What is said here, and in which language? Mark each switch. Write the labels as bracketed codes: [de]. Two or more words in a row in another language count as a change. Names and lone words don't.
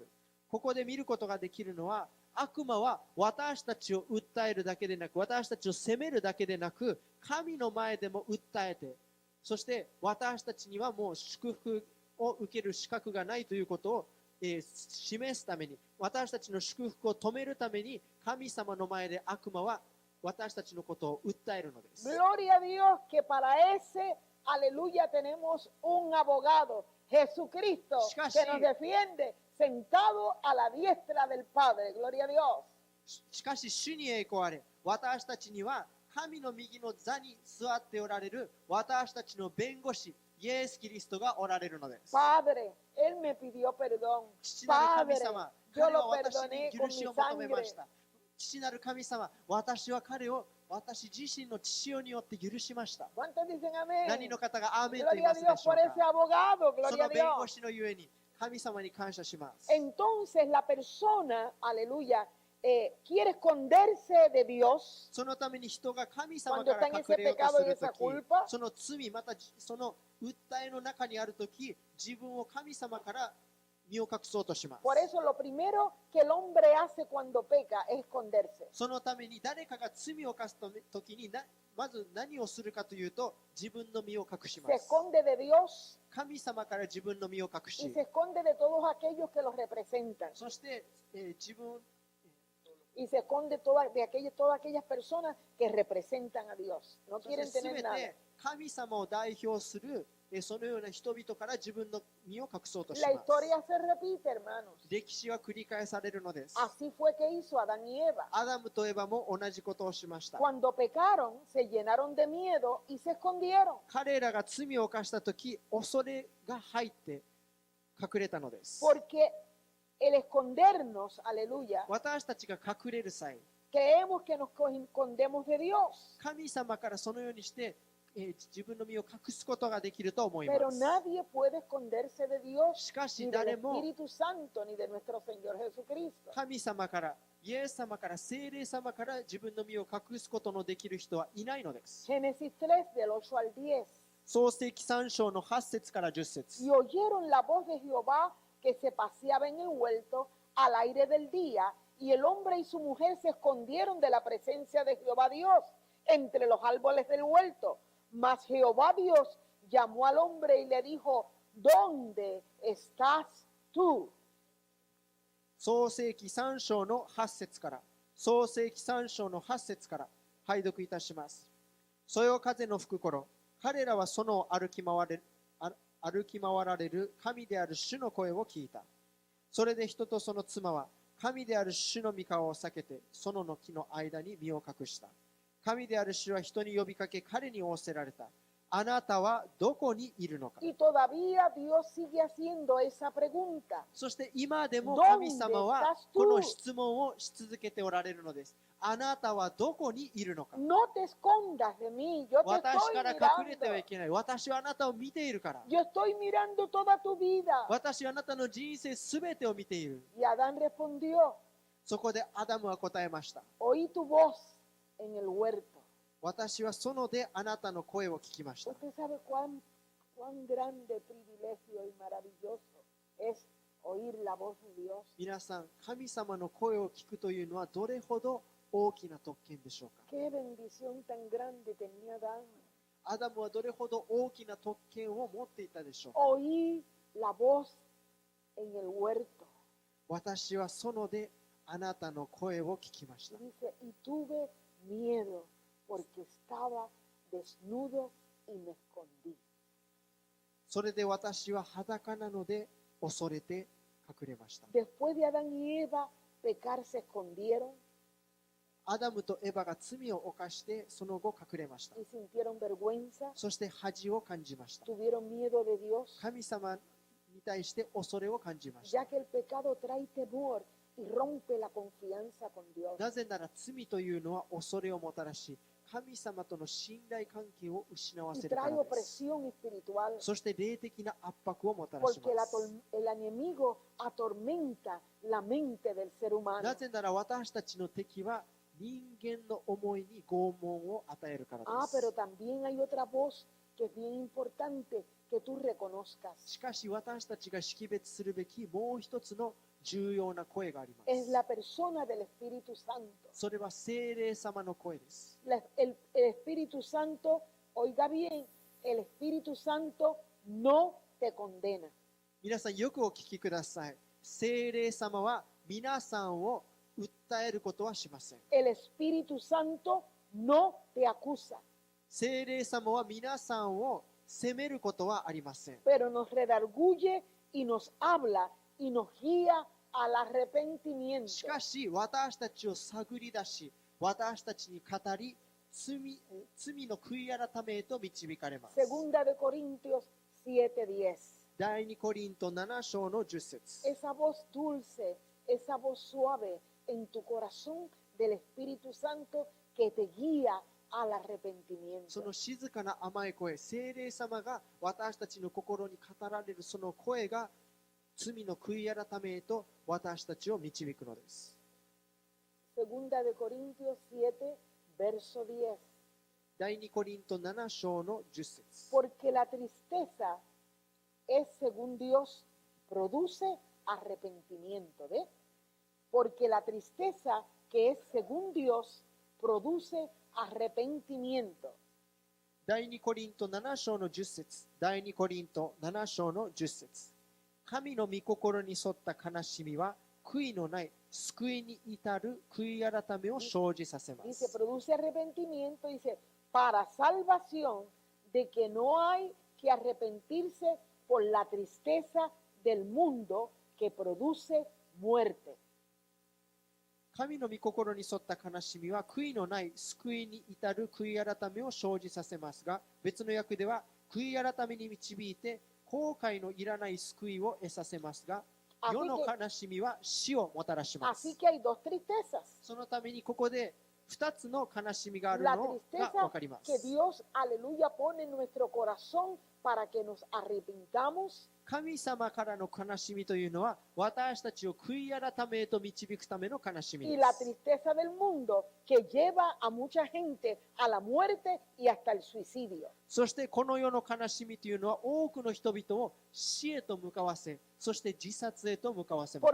[ja] ここで見ることができるのは、悪魔は私たちを訴えるだけでなく、私たちを責めるだけでなく、神の前でも訴えて、そして私たちにはもう祝福を受ける資格がないということを、示すために、私たちの祝福を止めるために、神様の前で悪魔は私たちのことを訴えるのです。 [es] Gloria a Dios que para ese, aleluya, tenemos un abogado, Jesucristo, [ja] Shikashi. [es] que nos defiende, sentado a la diestra del Padre. Gloria a Dios. [ja] しかし主に栄光あれ、私たちには神の右の座に座っておられる私たちの弁護士イエス・キリストがおられるのです。 [es] Padre, Él me pidió perdón. [ja] 父なる [es] Padre, [ja] 神様、 [es] yo [ja] 彼は [es] lo [ja] 私 [es] perdoné [ja] に [es] con [ja] 許し [es] mi [ja] を求めま [es] sangre. [ja] した。父なる神様、私は彼を私自身の血潮によって許しました。 [es] ¿Cuántos dicen amén? [ja] 何の方がアーメンと言い [es] Gloria [ja] ま [es] a [ja] すで [es] Dios [ja] しょう [es] por ese [ja] か。 [es] abogado. [ja] そ [es] Gloria [ja] の [es] a [ja] 弁護 [es] Dios. [ja] 士のゆえに神様に感謝します。 [es] Entonces la persona, aleluya, quiere esconderse de Dios [ja] そのために人が神様 [es] cuando [ja] か [es] está [ja] ら [es] en [ja] 隠 [es] ese [ja] れようと [es] pecado [ja] す [es] y [ja] る [es] esa [ja] とき、 [es] culpa. [ja] その罪、またその訴えの中にあるとき、自分を神様から身を隠そうとします。 [es] Por eso lo primero que el hombre hace cuando peca es esconderse. [ja] そのために誰かが罪を犯すときにまず何をするかというと、自分の身を隠しま [es] Se [ja] す。 [es] esconde de Dios [ja] 神様から自分の身を隠 [es] y [ja] し、 [es] se esconde de todos aquellos que los representan. [ja] そして、自分 [es] Y se esconde todas aquellas personas que representan a Dios. No [ja] そして [es] quieren [ja] す [es] tener [ja] べ [es] nada. [ja] て神様を代表するそのような人々から自分の身を隠そうとし [es] La [ja] ます。 [es] historia se repite, hermanos. [ja] 歴史は繰り返されるのです。 [es] Así fue que hizo Adán y Eva. [ja] アダムとエバも同じことをしました。 [es] Cuando pecaron, se llenaron de miedo y se escondieron. [ja] 彼らが罪を犯したとき、恐れが入って隠れたのです。 [es] Porque el escondernos, aleluya, [ja] 私たちが隠れる際、 [es] creemos que nos escondemos de Dios. [ja] 神様からそのようにして、自分の身を隠すことができると思い [es] Pero [ja] ます。 [es] nadie puede esconderse de Dios, [ja] しかし [es] ni del [ja] 誰も [es] Espíritu Santo, ni de nuestro Señor Jesucristo. [ja] 神様から、イエス様から、聖霊様から自分の身を隠すことのできる人はいないのです。 [es] Génesis 3, del 8 al 10. [ja] 創世記3章の8節から10節。 [es] Y oyeron la voz de Jehová que se paseaba en el huerto al aire del día, y el hombre y su mujer se escondieron de la presencia de Jehová Dios entre los árboles del huerto. Mas Jehová Dios llamó al hombre y le dijo, ¿dónde estás tú? [ja] 創世記3章の8節から、創世記3章の8節から拝読いたします。そよ風の吹く頃、彼らはその歩き回られる神である主の声を聞いた。それで人とその妻は神である主の御顔を避けて、園の木の間に身を隠した。神である主は人に呼びかけ、彼に仰せられた。あなたはどこにいるのか。 [es] Y todavía Dios sigue haciendo esa pregunta. [ja] そして今でも [es] ¿Dónde [ja] 神様は [es] estás [ja] この [es] tú? [ja] 質問をし続けておられるのです。あなたはどこにいるのか。 [es] No te escondas de mí, yo te [ja] 私 [es] estoy [ja] から隠れてはい [es] mirando. [ja] けない。私はあなたを見ているから。 [es] Yo estoy mirando toda tu vida. [ja] 私はあなたの人生すべてを見ている。 [es] Y Adán respondió, [ja] そこでアダムは答えました。 [es] oí tu voz en el huerto. [ja] 私は園であなたの声を聞きました。 [es] Usted sabe cuán grande privilegio y maravilloso es oír la voz de Dios. [ja] 皆さん、神様の声を聞くというのはどれほど大きな特権でしょうか。 [es] Qué bendición tan grande tenía Adán. [ja] アダムはどれほど大きな特権を持っていたでしょうか。 [es] Oí la voz en el huerto. [ja] 私は園であなたの声を聞きまし [es] Y [ja] た。 [es] dice, y tuve miedo porque estaba desnudo y me escondí. [ja] それで私は裸なので恐れて隠れました。 [es] Después de Adán y Eva pecar, se escondieron [ja] アダムとエバが罪を犯してその後隠れました。 [es] y sintieron vergüenza, [ja] そして恥を感じました。 [es] tuvieron miedo de Dios, [ja] 神様に対して恐れを感じました。 [es] ya que el pecado trae temor y rompe la confianza con Dios. [ja] なぜなら罪というのは恐れをもたらし、神様との信頼関係を失わ [es] Y [ja] せるから [es] trae [ja] です。 [es] opresión espiritual [ja] そして霊的な圧迫をもたらし [es] porque [ja] ます。 [es] el enemigo atormenta la mente del ser humano. [ja] なぜなら私たちの敵は人間の思いに拷問を与えるからで [es] Pero [ja] す。 [es] también hay otra voz que es bien importante que tú reconozcas. [ja] しかし私たちが識別するべきもう一つの重要な声がありま [es] Es [ja] す。 [es] la persona del Espíritu Santo. [ja] それは聖霊様の声です。 [es] El Espíritu Santo, oiga bien, el Espíritu Santo no te condena. [ja] 皆さんよくお聞きください。聖霊様は皆さんを訴えることはしません。 [es] El Espíritu Santo no te acusa, [ja] 聖霊様は皆さんを責めることはありません。 [es] pero nos redarguye y nos habla y nos guía al arrepentimiento. [ja] しかし私たちを探り出し、私たちに語り、罪の悔い改めへと導かれます。 [es] Segunda de Corintios 7:10. [ja] 第2コリント7章の10節。 [es] Esa voz dulce, esa voz suave en tu corazón del Espíritu Santo que te guía al [ja] そ [es] arrepentimiento. [ja] の静かな甘い声、聖霊様が私たちの心に語られるその声が罪の悔い改めへと私たちを導くのです。 [es] Segunda de Corintios 7, verso 10. [ja] 第2コリント7章の10節。 [es] Porque la tristeza es, según Dios, produce arrepentimiento. ¿Ve? Porque la tristeza que es según Dios produce arrepentimiento. [ja] 第2コリント7章の10節。第2コリント7章の10節。神の御心に沿った悲しみは悔いのない救いに至る悔い改めを生じさせま [es] Dice, [ja] す。 [es] produce arrepentimiento, dice, para salvación de que no hay que arrepentirse por la tristeza del mundo que produce muerte. [ja] 神の御心に沿った悲しみは悔いのない救いに至る悔い改めを生じさせますが、別の訳では悔い改めに導いて後悔のいらない救いを得させますが、世の悲しみは死をもたらします。 [es] Así que hay dos tristezas. [ja] そのためにここで2つの悲しみがある [es] La [ja] のが [es] tristeza [ja] 分かりま [es] que [ja] す。 [es] Dios, aleluya, pone en nuestro corazón para que nos arrepintamos. [ja] 神様からの悲しみというのは私たちを悔い改めへと導くための悲しみ [es] Y [ja] で [es] la [ja] す。 [es] tristeza del mundo que lleva a mucha gente a la muerte y hasta el suicidio. [ja] そしてこの世の悲しみというのは多くの人々を死へと向かわせ、そして自殺へと向かわせま